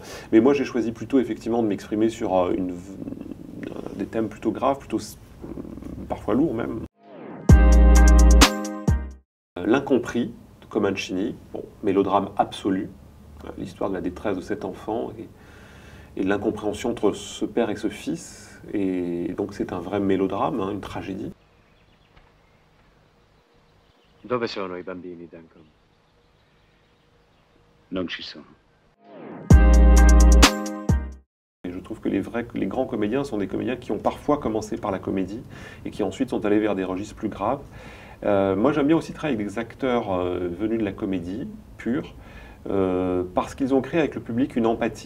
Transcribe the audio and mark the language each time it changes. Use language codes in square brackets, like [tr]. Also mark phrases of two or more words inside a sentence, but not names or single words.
[fr] Mais moi, j'ai choisi plutôt, effectivement, de m'exprimer sur des thèmes plutôt graves, plutôt parfois lourds même. L'Incompris, de Comencini, bon, mélodrame absolu, l'histoire de la détresse de cet enfant, et de l'incompréhension entre ce père et ce fils. Et donc c'est un vrai mélodrame, hein, une tragédie. [it] Dove sono I bambini, Duncan? Non ci sono. [fr] Et je trouve que les grands comédiens sont des comédiens qui ont parfois commencé par la comédie et qui ensuite sont allés vers des registres plus graves. Moi j'aime bien aussi travailler avec des acteurs venus de la comédie pure, parce qu'ils ont créé avec le public une empathie.